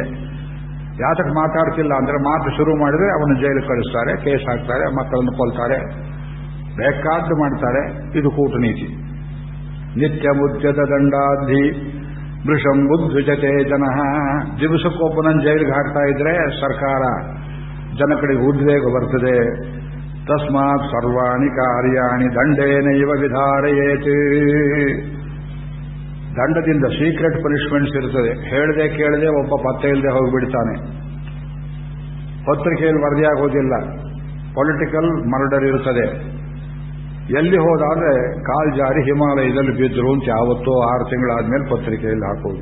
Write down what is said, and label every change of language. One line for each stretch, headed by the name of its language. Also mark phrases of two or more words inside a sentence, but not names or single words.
Kannada: ಯಾತಕ್ಕೆ ಮಾತಾಡ್ತಿಲ್ಲ ಅಂದ್ರೆ ಮಾತು ಶುರು ಮಾಡಿದ್ರೆ ಅವನು ಜೈಲು ಕಳಿಸ್ತಾರೆ, ಕೇಸ್ ಹಾಕ್ತಾರೆ, ಮಕ್ಕಳನ್ನು ಕೊಲ್ತಾರೆ, ಬೇಕಾದ್ದು ಮಾಡ್ತಾರೆ. ಇದು ಕೂಟನೀತಿ.
Sanskrit: ನಿತ್ಯ ಮುದ್ಯದ ದಂಡಾಧಿ ವೃಷಂ ಉದ್ವಿಜತೆ ಜನಃ.
Kannada: ದಿವಸಕ್ಕೊಬ್ಬನನ್ನು ಜೈಲಿಗೆ ಹಾಕ್ತಾ ಇದ್ರೆ ಸರ್ಕಾರ ಜನ ಕಡೆಗೆ ಉದ್ವೇಗ ಬರ್ತದೆ.
Sanskrit: ತಸ್ಮಾತ್ ಸರ್ವಾಣಿ ಕಾರ್ಯಾಣಿ ದಂಡೇನೈವ ವಿಧಾರಯೇತ್.
Kannada: ದಂಡದಿಂದ
English: secret punishments
Kannada: ಇರ್ತದೆ. ಹೇಳದೆ ಕೇಳದೆ ಒಬ್ಬ ಪತ್ತೆ ಇಲ್ಲದೆ ಹೋಗಿಬಿಡ್ತಾನೆ. ಪತ್ರಿಕೆಯಲ್ಲಿ ವರದಿಯಾಗೋದಿಲ್ಲ.
English: political murder
Kannada: ಇರ್ತದೆ. ಎಲ್ಲಿ ಹೋದಾದ್ರೆ ಕಾಲ್ ಜಾರಿ ಹಿಮಾಲಯದಲ್ಲಿ ಬಿದ್ದರು ಅಂತ ಯಾವತ್ತೋ 6 ತಿಂಗಳಾದ್ಮೇಲೆ ಪತ್ರಿಕೆಯಲ್ಲಿ ಹಾಕೋದು.